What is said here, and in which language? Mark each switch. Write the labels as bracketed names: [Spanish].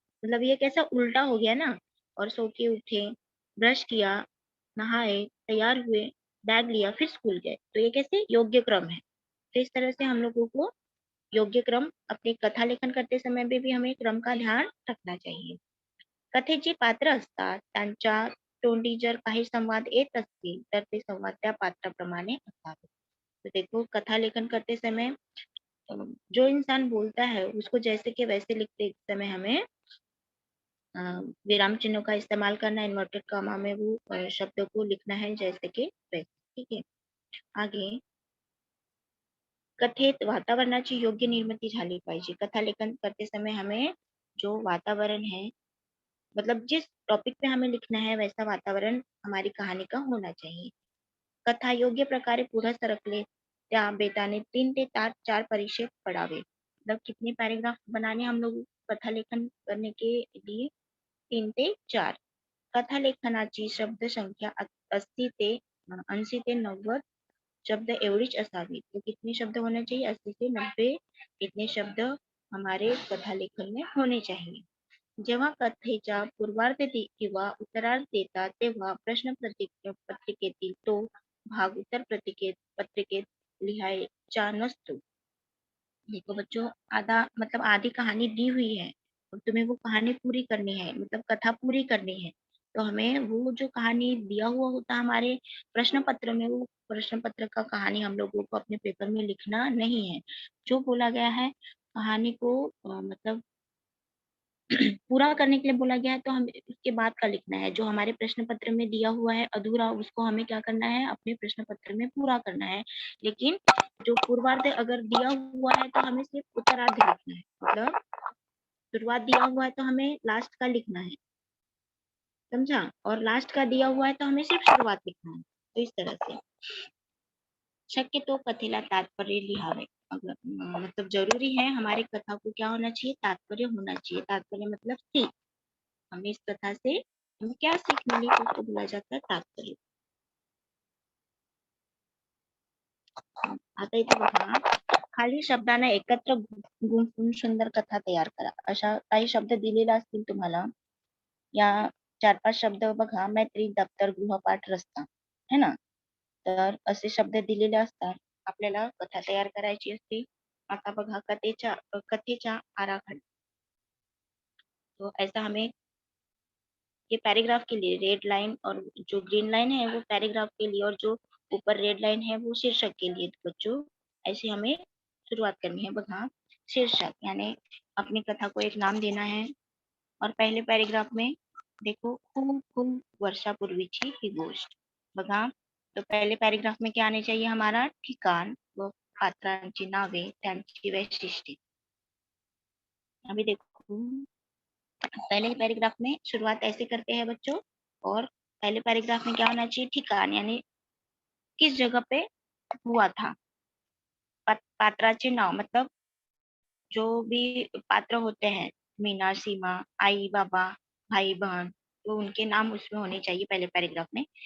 [Hindi] मतलब ये कैसा उल्टा हो गया ना. और सो के उठे, ब्रश किया, नहाए, तैयार हुए, बैग लिया, फिर स्कूल गए. तो ये कैसे योग्य क्रम है. तो इस तरह से हम लोगों को योग्य क्रम अपने कथा लेखन करते समय भी हमें क्रम का ध्यान रखना चाहिए. [Marathi] कथेची पात्र असतात त्यांच्या तोंडी जर काही संवाद येत असतील तर ते संवाद त्या पात्राप्रमाणे असावे. [Hindi] तो देखो कथा लेखन करते समय जो इंसान बोलता है उसको जैसे कि वैसे लिखते समय हमें अ, विराम चिन्हों का इस्तेमाल करना है, इन्वर्टेड कॉमा में वो शब्दों को लिखना है जैसे कि वैसे. ठीक है. [Marathi] आगे कथेत वातावरणाची योग्य निर्मिती झाली पाहिजे. [Hindi] कथा लेखन करते समय हमें जो वातावरण है, मतलब जिस टॉपिक पे हमें लिखना है वैसा वातावरण हमारी कहानी का होना चाहिए. [Marathi] कथा योग्य प्रकारे पुढे सरकले त्या बेताने 3 ते 4 परिच्छेद पडावे. [Hindi] मतलब कितने पैराग्राफ बनाने हम लोग कथा लेखन करने के लिए 3 ते 4. [Marathi] कथा लेखनाची शब्दसंख्या 80 ते 90 शब्द एवढीच असावी. [Hindi] तो कितने शब्द होने चाहिए? 80 से 90 इतने शब्द हमारे कथा लेखन में होने चाहिए. [Marathi] जेव्हा कथेच्या पूर्वार्ध किंवा उत्तरार्ध येतात तेव्हा प्रश्न पत्रिकेतील तो भाग उत्तर पत्रिकेत लिहायचा नसतो. [Hindi] देखो बच्चों, आधा मतलब आधी कहानी दी हुई है और तुम्हें वो कहानी पूरी करनी है, मतलब कथा पूरी करनी है. तो हमें वो जो कहानी दिया हुआ होता है हमारे प्रश्न पत्र में, वो प्रश्न पत्र का कहानी हम लोगों को अपने पेपर में लिखना नहीं है. जो बोला गया है कहानी को मतलब पूरा करने के लिए बोला गया है तो हमें उसके बाद का लिखना है. जो हमारे प्रश्न पत्र में दिया हुआ है अधूरा, उसको हमें क्या करना है? अपने प्रश्न पत्र में पूरा करना है. लेकिन जो पूर्वार्ध अगर दिया हुआ है तो हमें सिर्फ उत्तरार्ध लिखना है. मतलब शुरुआत दिया हुआ है तो हमें लास्ट का लिखना है, समझा? और लास्ट का दिया हुआ है तो हमें सिर्फ शुरुआत लिखना है. तो इस तरह से [Marathi] शक्यतो कथेला तात्पर्य लिहावे. [Hindi] अगर मतलब जरूरी है हमारी कथा को क्या होना चाहिए? तात्पर्य होना चाहिए. तात्पर्य मतलब सीख. हमें इस कथा से हमें क्या सीख मिली तो उसको बोला जाता है तात्पर्य. [Marathi] आता इथे बघा, खाली शब्दांना एकत्र गुंफून सुंदर कथा तयार करा. अशा काही शब्द दिलेले असतील तुम्हाला. या 4-5 शब्द बघा, मैत्री, दप्तर, गृहपाठ, रस्ता, है ना? तर असे शब्द दिलेले असतात. आपल्याला कथा तयार करायची असते. आता बघा कथेच्या आराखडा. [Hindi] तो ऐसा हमें ये पैराग्राफ के लिए रेड लाइन और जो ग्रीन लाइन है वो पैराग्राफ के लिए, और जो ऊपर रेड लाइन है वो शीर्षक के लिए. तो बच्चों ऐसे हमें शुरुआत करनी है. बघा, शीर्षक यानी अपनी कथा को एक नाम देना है. और पहले पैराग्राफ में देखो, [Marathi] खूप खूप वर्षापूर्वीची ही गोष्ट. [Hindi] बघा, तो पहले पैराग्राफ में क्या आने चाहिए? [Marathi] हमारा ठिकाण व पात्रांची नावे, त्यांची वैशिष्ट्ये. [Hindi] अभी देखो, पहले पैराग्राफ में शुरुआत ऐसे करते हैं बच्चों. और पहले पैराग्राफ में क्या होना चाहिए? ठिकान यानी किस जगह पे हुआ था. [Marathi] पात्राचे नाव [Hindi] मतलब जो भी पात्र होते हैं, मीना, सीमा, आई, बाबा, भाई, बहन, तो उनके नाम उसमें होने चाहिए पहले पैराग्राफ में.